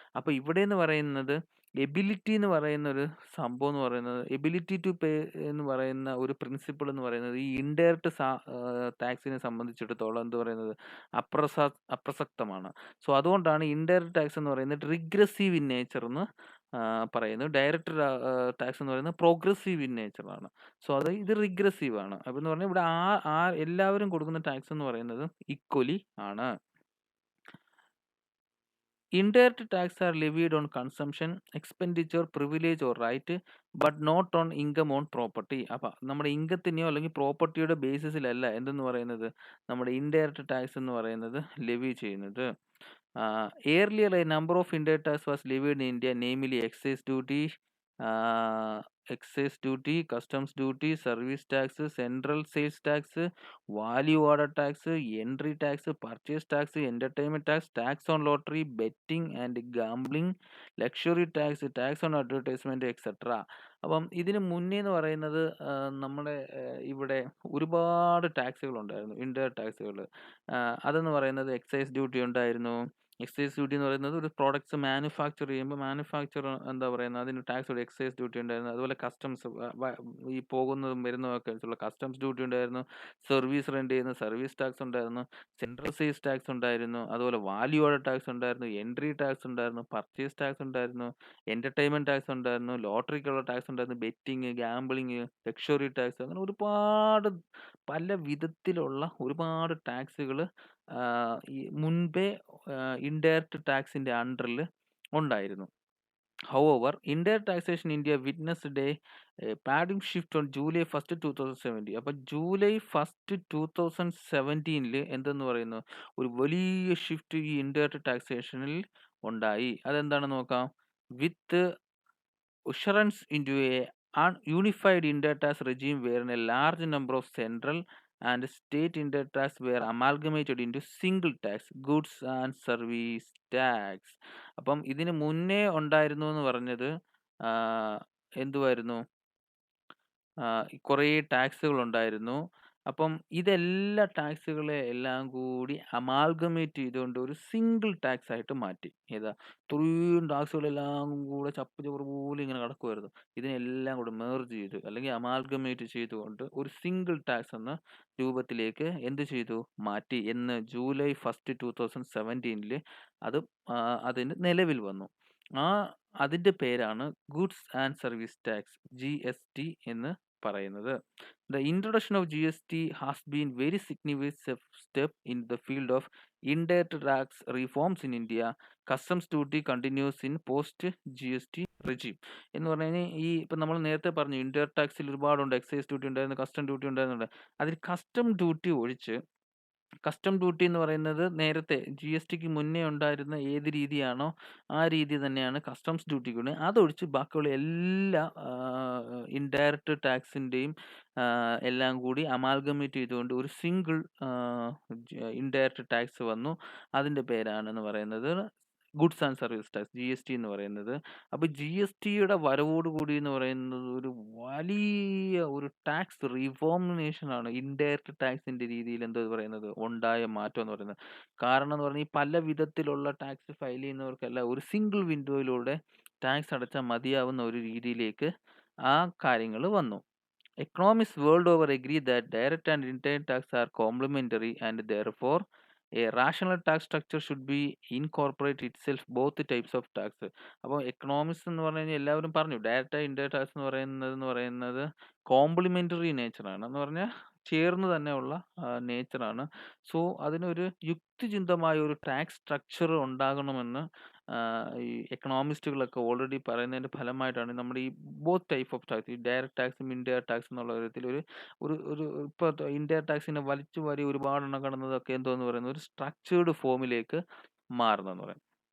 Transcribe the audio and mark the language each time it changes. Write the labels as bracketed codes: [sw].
[ml] അപ്പൊ ഇവിടെ എന്ന് പറയുന്നത്, എബിലിറ്റി എന്ന് പറയുന്ന ഒരു സംഭവം എന്ന് പറയുന്നത്, എബിലിറ്റി ടു പേ എന്ന് പറയുന്ന ഒരു പ്രിൻസിപ്പിൾ എന്ന് പറയുന്നത്, ഈ ഇൻഡയറക്റ്റ് ടാക്സിനെ സംബന്ധിച്ചിടത്തോളം എന്ത് പറയുന്നത്, അപ്രസക്തമാണ്. സോ അതുകൊണ്ടാണ് ഇൻഡയറക്റ്റ് ടാക്സ് എന്ന് പറയുന്നത് [en] regressive in nature [ml] എന്ന് പറയുന്നത്. ഡയറക്റ്റ് ടാക്സ് എന്ന് പറയുന്നത് [en] progressive in nature [ml] ആണ്. സോ ഇത് റിഗ്രസീവ് ആണ്. അപ്പൊ എന്ന് പറഞ്ഞാൽ ഇവിടെ എല്ലാവരും കൊടുക്കുന്ന ടാക്സ് എന്ന് പറയുന്നത് ഈക്വലി ആണ്. [en] Indirect tax are levied on consumption, expenditure, privilege or right, but not on income on property. [ml] അപ്പൊ നമ്മുടെ ഇൻകത്തിനെയോ അല്ലെങ്കിൽ പ്രോപ്പർട്ടിയുടെ ബേസിസിലല്ല എന്തെന്ന് പറയുന്നത്, നമ്മുടെ ഇൻഡയറക്റ്റ് ടാക്സ് എന്ന് പറയുന്നത് ലെവി ചെയ്യുന്നത്. [en] Earlier, a number of indirect tax was levied in India, namely uh, excise duty, customs duty, service tax, central sales tax, value order tax, entry tax, purchase tax, entertainment tax, tax on lottery, betting and gambling, luxury tax, tax on advertisement, etc. [ml] അപ്പം ഇതിന് മുന്നേ എന്ന് പറയുന്നത് നമ്മുടെ ഇവിടെ ഒരുപാട് ടാക്സുകൾ ഉണ്ടായിരുന്നു, indirect ടാക്സുകൾ. അതെന്ന് പറയുന്നത് എക്സൈസ് ഡ്യൂട്ടി ഉണ്ടായിരുന്നു. എക്സൈസ് ഡ്യൂട്ടി എന്ന് പറയുന്നത് ഒരു പ്രോഡക്ട്സ് മാനുഫാക്ചർ ചെയ്യുമ്പോൾ എന്താ പറയുന്നത്, അതിന് ടാക്സ് ഒരു എക്സൈസ് ഡ്യൂട്ടി ഉണ്ടായിരുന്നു. അതുപോലെ കസ്റ്റംസ്, ഈ പോകുന്നതും വരുന്നതൊക്കെ വെച്ചുള്ള കസ്റ്റംസ് ഡ്യൂട്ടി ഉണ്ടായിരുന്നു. സർവീസ് റെന്റ് ചെയ്യുന്ന സർവീസ് ടാക്സ് ഉണ്ടായിരുന്നു. സെൻട്രൽ സെയിൽസ് ടാക്സ് ഉണ്ടായിരുന്നു. അതുപോലെ വാല്യൂ ആഡഡ് ടാക്സ് ഉണ്ടായിരുന്നു. എൻട്രി ടാക്സ് ഉണ്ടായിരുന്നു. പർച്ചേസ് ടാക്സ് ഉണ്ടായിരുന്നു. എന്റർടൈൻമെന്റ് ടാക്സ് ഉണ്ടായിരുന്നു. ലോട്ടറിക്കുള്ള ടാക്സ് ഉണ്ടായിരുന്നു. ബെറ്റിങ്, ഗാംബിളിങ്, ലക്ഷറി ടാക്സ്, അങ്ങനെ ഒരുപാട് പല വിധത്തിലുള്ള ഒരുപാട് ടാക്സുകൾ ഈ മുൻപേ ഇൻഡയറക്റ്റ് ടാക്സിന്റെ അണ്ടറിൽ ഉണ്ടായിരുന്നു. [en] However, indirect taxation in India witnessed a paradigm shift on July 1st, 2017. [ml] അപ്പോൾ ജൂലൈ 1st, 2017 എന്തെന്ന് പറയുന്നു, ഒരു വലിയ ഷിഫ്റ്റ് ഈ ഇൻഡയറക്റ്റ് ടാക്സേഷനിൽ ഉണ്ടായി. അതെന്താണെന്ന് നോക്കാം. [en] With usherance into a unified indirect tax regime wherein a large number of central and state indirect tax were amalgamated into single tax, goods and service tax. [ml] അപ്പം ഇതിന് മുന്നേ ഉണ്ടായിരുന്നു എന്ന് പറഞ്ഞത് എന്തുവായിരുന്നു, കുറേ ടാക്സുകൾ ഉണ്ടായിരുന്നു. അപ്പം ഇതെല്ലാ ടാക്സുകളെ എല്ലാം കൂടി അമാൽഗമേറ്റ് ചെയ്തുകൊണ്ട് ഒരു സിംഗിൾ ടാക്സ് ആയിട്ട് മാറ്റി. ഏതാ? ഇത്രയും ടാക്സുകളെല്ലാം കൂടെ ചപ്പ് ചവറ് പോലെ ഇങ്ങനെ കിടക്കുവായിരുന്നു. ഇതിനെല്ലാം കൂടെ മെർജ് ചെയ്ത് അല്ലെങ്കിൽ അമാൽഗമേറ്റ് ചെയ്തുകൊണ്ട് ഒരു സിംഗിൾ ടാക്സ് എന്ന രൂപത്തിലേക്ക് എന്ത് ചെയ്തു? മാറ്റി. എന്ന് ജൂലൈ 1 2017 അത് അതിന് നിലവിൽ വന്നു. ആ അതിന്റെ പേരാണ് goods and service tax (GST) എന്ന് പറയുന്നത്. [en] The introduction of GST has been very significant step in the field of indirect tax reforms in India. Customs duty continues in post GST regime. [ml] എന്ന് പറഞ്ഞു കഴിഞ്ഞാൽ ഇപ്പം നമ്മൾ നേരത്തെ പറഞ്ഞു ഇൻഡയറക്ട് ടാക്സിൽ ഒരുപാടുണ്ട്. എക്സൈസ് ഡ്യൂട്ടി ഉണ്ടായിരുന്നു, കസ്റ്റം ഡ്യൂട്ടി ഉണ്ടായിരുന്നുണ്ട്. അതിൽ കസ്റ്റം ഡ്യൂട്ടി ഒഴിച്ച് കസ്റ്റം ഡ്യൂട്ടി എന്ന് പറയുന്നത് നേരത്തെ GSTക്ക് മുന്നേ ഉണ്ടായിരുന്ന ഏത് രീതിയാണോ ആ രീതി തന്നെയാണ് കസ്റ്റംസ് ഡ്യൂട്ടിക്കുണ്ട്. അതൊഴിച്ച് ബാക്കിയുള്ള എല്ലാ ഇൻഡയറക്റ്റ് ടാക്സിൻ്റെയും എല്ലാം കൂടി അമാൽഗമേറ്റ് ചെയ്തുകൊണ്ട് ഒരു സിംഗിൾ ഇൻഡയറക്റ്റ് ടാക്സ് വന്നു. അതിൻ്റെ പേരാണെന്ന് പറയുന്നത് goods and service tax (GST) എന്ന് പറയുന്നത്. അപ്പോൾ GSTയുടെ വരവോട് കൂടി എന്ന് പറയുന്നത് ഒരു വലിയ ഒരു ടാക്സ് റിഫോർമിനേഷനാണ് ഇൻഡയറക്റ്റ് ടാക്സിന്റെ രീതിയിൽ എന്തോ പറയുന്നത് ഉണ്ടായ മാറ്റം എന്ന് പറയുന്നത്. കാരണം എന്ന് പറഞ്ഞാൽ ഈ പല വിധത്തിലുള്ള ടാക്സ് ഫയൽ ചെയ്യുന്നവർക്കെല്ലാം ഒരു സിംഗിൾ വിൻഡോയിലൂടെ ടാക്സ് അടച്ചാൽ മതിയാവുന്ന ഒരു രീതിയിലേക്ക് ആ കാര്യങ്ങൾ വന്നു. [en] Economists world over agree that direct and indirect tax are complementary and therefore a rational tax structure should be incorporate itself both types of tax. [ml] അപ്പോൾ എക്കണോമിക്സ് എന്ന് പറഞ്ഞു കഴിഞ്ഞാൽ എല്ലാവരും പറഞ്ഞു ഡയറക്റ്റ് ഇൻഡയറക്റ്റ് ടാക്സ് എന്ന് പറയുന്നത് കോംപ്ലിമെന്ററി നേച്ചറാണ് എന്ന് പറഞ്ഞാൽ ചേർന്ന് തന്നെയുള്ള നേച്ചറാണ്. സോ അതിനൊരു യുക്തിചിന്തമായ ഒരു ടാക്സ് സ്ട്രക്ചർ ഉണ്ടാകണമെന്ന് ഈ എക്കണോമിസ്റ്റുകളൊക്കെ ഓൾറെഡി പറയുന്നതിന്റെ ഫലമായിട്ടാണ് നമ്മുടെ ഈ [en] both type of tax, [ml] ഈ ഡയറക്റ്റ് ടാക്സും ഇൻഡയറക്റ്റ് ടാക്സ് എന്നുള്ള വിധത്തിൽ ഒരു ഒരു ഒരു ഇപ്പോൾ ഇൻഡയറക്റ്റ് ടാക്സിനെ വലിച്ചു വാരി ഒരുപാടെണ്ണം കടന്നതൊക്കെ എന്തോന്ന് പറയുന്നത് ഒരു സ്ട്രക്ചേർഡ് ഫോമിലേക്ക് മാറുന്നെന്ന് പറയും.